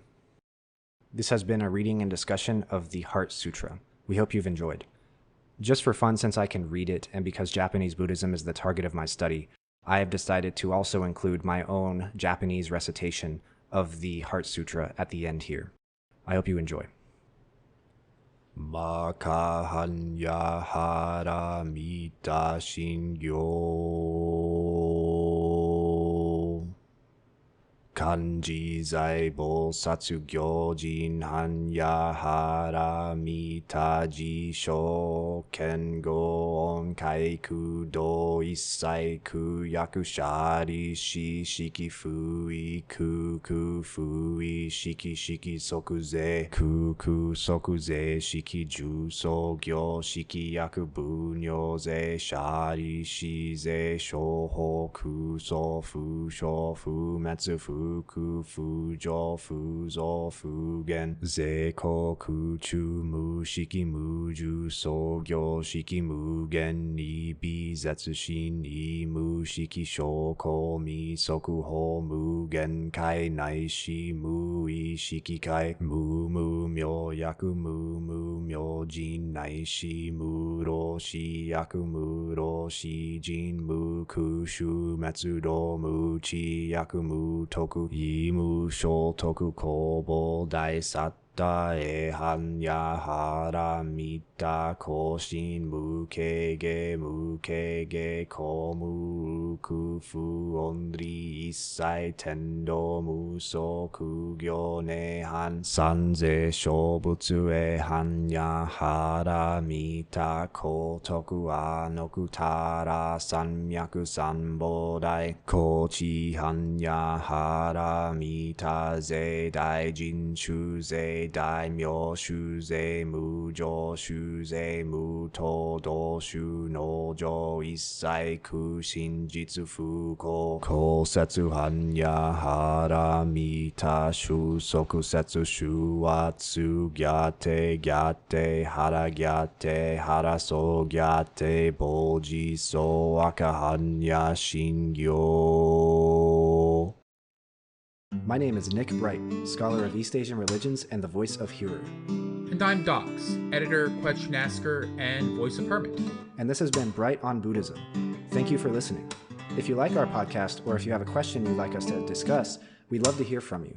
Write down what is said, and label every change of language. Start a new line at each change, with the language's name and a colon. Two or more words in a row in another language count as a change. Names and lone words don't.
English: This has been a reading and discussion of the Heart Sutra. We hope you've enjoyed. Just for fun, since I can read it, and because Japanese Buddhism is the target of my study, I have decided to also include my own Japanese recitation of the Heart Sutra at the end here. I hope you enjoy.
Japanese: 摩訶般若波羅蜜多心経 観自在菩薩 行深般若波羅蜜多時 照見五蘊皆空 度一切苦厄 舎利子 色不異空 空不異色 色即是空即是色 受想行識亦復如是 舎利子 是諸法空相 不滅 不垢不浄 不増不減 是故空中 無色 無受想行識 無眼耳鼻舌身意 無色声香味触法 無眼界 乃至無意識界 無明亦無明尽 乃至無老死 亦無老死尽 無苦集滅道 無智亦無得 以無所得故 菩提薩埵 依般若波羅蜜多故 心無罣礙故無恐怖 遠離一切顛倒夢想 究竟涅槃 三世諸仏 依般若波羅蜜多故得阿耨多羅三藐三菩提 故知般若波羅蜜多 是大神呪 是大明呪 是無上呪 是無等等呪 能除一切苦 真実不虚 故説般若波羅蜜多呪 即説呪曰 羯諦 波羅僧羯諦 菩提薩婆訶 摩訶般若心経.
English: My name is Nick Bright, scholar of East Asian religions and the voice of Hearer. And I'm Docs, editor, question asker, and voice of Hermit. And this has been Bright on Buddhism. Thank you for listening. If you like our podcast, or if you have a question you'd like us to discuss, we'd love to hear from you.